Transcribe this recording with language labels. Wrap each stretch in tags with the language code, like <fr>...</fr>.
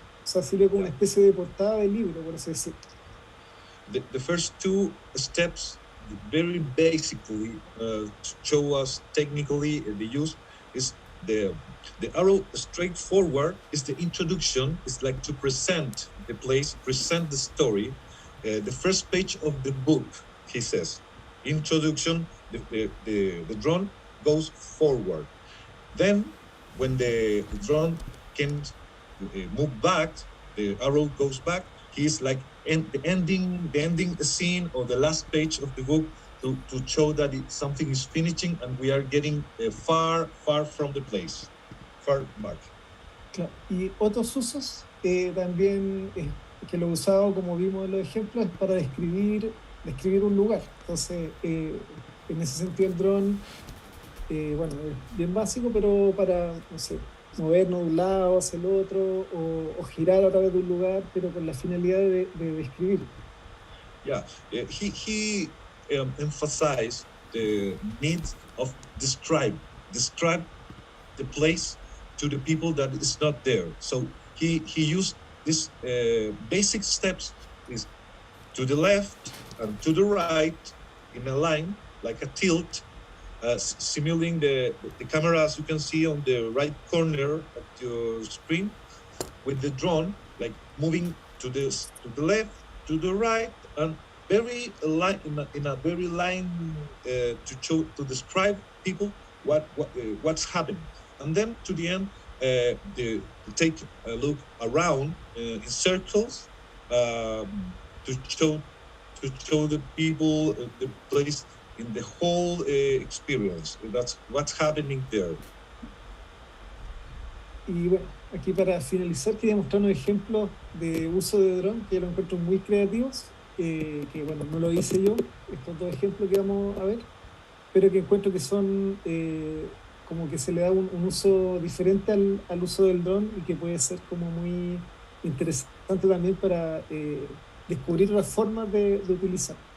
<es>O sea, sirve como una especie de portada de libro, por así decirlo.</es> <en>The first two steps, very basically, to show us technically the use, is the arrow straight forward is the introduction. It's like to present the place, present the story. The first page of the book, he says, introduction, the drone goes forward. Then, when the drone can move back, the arrow goes back. He's like the ending scene or the last page of the book to show that something is finishing and we are getting far from the place, far back.</en> <es>Claro. Y otros usos también que lo he usado, como vimos en los ejemplos, es para describir un lugar. Entonces, en ese sentido el dron, bueno, es bien básico, pero para, no sé, movernos de un lado hacia el otro o girar a través de un lugar, pero con la finalidad de describir.</es> <en>Yeah, he emphasized the need of describe the place to the people that is not there. So he used this basic steps is to the left and to the right in a line like a tilt, simulating the camera as you can see on the right corner of your screen with the drone like moving to the left, to the right, and very line in a very line to describe people what's happening, and then to the end to take a look around in circles to show the people the place in the whole experience. That's what's happening there.</en> <es>Y bueno, aquí para finalizar quería mostrar unos ejemplos de uso de dron que yo lo encuentro muy creativos, que bueno, no lo hice yo, estos dos ejemplos que vamos a ver, pero que encuentro que son como que se le da un uso diferente al uso del dron y que puede ser como muy interesante también para descubrir las formas de utilizar.</es>